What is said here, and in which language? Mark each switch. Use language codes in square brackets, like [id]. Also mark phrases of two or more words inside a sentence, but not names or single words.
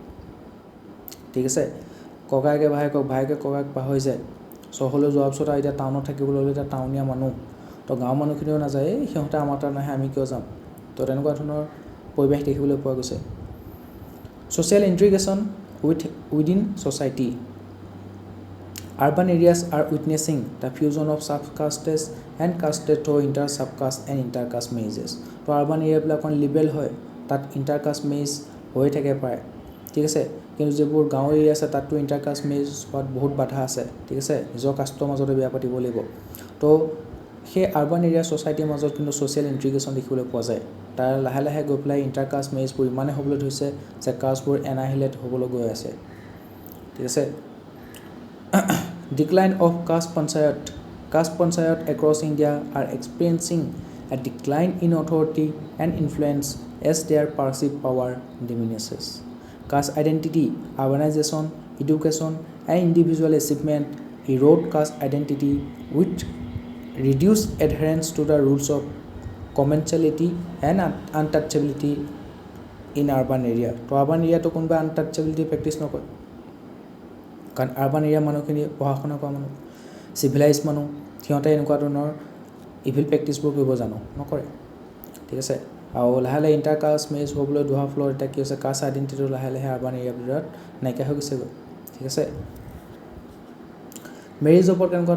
[as] ঠিক আছে ককায়েকে ভায়েকক ভায়েকে ককায়েক পাহৰি যায় চহৰলৈ যোৱাৰ পিছত আৰু এতিয়া টাউনত থাকিবলৈ হ'লে এতিয়া টাউনীয়া মানুহ তো গাঁৱৰ মানুহখিনিও নাযায় সিহঁতে আমাৰ তাত নাহে আমি কিয় যাম তো তেনেকুৱা ধৰণৰ পৰিৱেশ দেখিবলৈ পোৱা গৈছে [en] social integration within society Urban areas are witnessing the fusion of subcastes and castes through inter-subcaste and inter-caste marriages. [as] তো আৰবান এৰিয়াবিলাকত লিবেল হয় তাত [en] intercaste marriage [as] হৈ থাকে প্ৰায় ঠিক আছে কিন্তু যিবোৰ গাঁও এৰিয়া আছে তাততো ইণ্টাৰকাষ্ট মেৰিজ হোৱাত বহুত বাধা আছে ঠিক আছে নিজৰ কাষ্টৰ মাজতে বিয়া পাতিব লাগিব তো সেই আৰবান এৰিয়া ছ'চাইটিৰ মাজত কিন্তু [en] social integration [as] দেখিবলৈ পোৱা যায় তাৰ লাহে লাহে গৈ পেলাই ইণ্টাৰকাষ্ট মেৰিজবোৰ ইমানে হ'বলৈ ধৰিছে যে কাষ্টবোৰ এনাহিলেট হ'বলৈ গৈ আছে ঠিক আছে [en] Decline of caste panchayat across India are experiencing a decline in authority and influence as their perceived power diminishes. Caste identity, urbanization, education, and individual achievement erode caste identity with reduced adherence to the rules of commensality and untouchability in urban area. To urban area [as] to কোনবা untouchability practice নকৰে কাৰণ আৰবান এৰিয়া মানুহখিনি পঢ়া শুনা কৰা মানুহ চিভিলাইজ মানুহ সিহঁতে এনেকুৱা ধৰণৰ ইভিল প্ৰেক্টিছবোৰ কৰিব জানো নকৰে ঠিক আছে আৰু লাহে লাহে [en] intercaste marriage [as] হ'বলৈ ধোৱা ফলত এতিয়া কি হৈছে কাষ্ট আইডেণ্টিটিটো লাহে লাহে আৰবান এৰিয়াবোৰত নাইকিয়া হৈ গৈছেগৈ ঠিক আছে মেৰিজৰ ওপৰত কেনেকুৱা